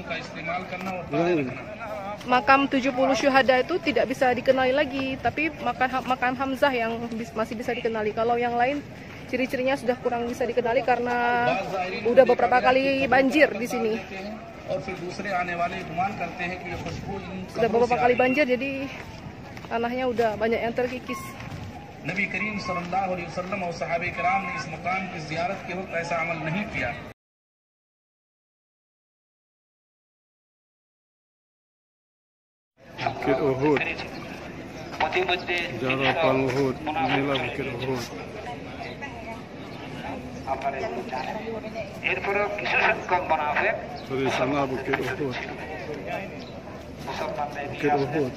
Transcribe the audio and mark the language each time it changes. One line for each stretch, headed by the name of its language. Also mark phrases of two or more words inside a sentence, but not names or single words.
Indonesian: Makam 70 syuhada itu tidak bisa dikenali lagi, tapi makam Hamzah yang masih bisa dikenali. Kalau yang lain ciri-cirinya sudah kurang bisa dikenali karena udah beberapa kali banjir di sini. Sudah beberapa kali banjir, jadi tanahnya udah banyak yang terkikis.
Urdu: نبی کریم صلی اللہ علیہ وسلم اور صحابہ کرام نے اس مقام کی زیارت کے وقت ایسا عمل نہیں کیا.
Indonesian: Bukit Uhud, jarak perang Uhud, inilah Bukit Uhud. Dari sana Bukit Uhud, Bukit Uhud.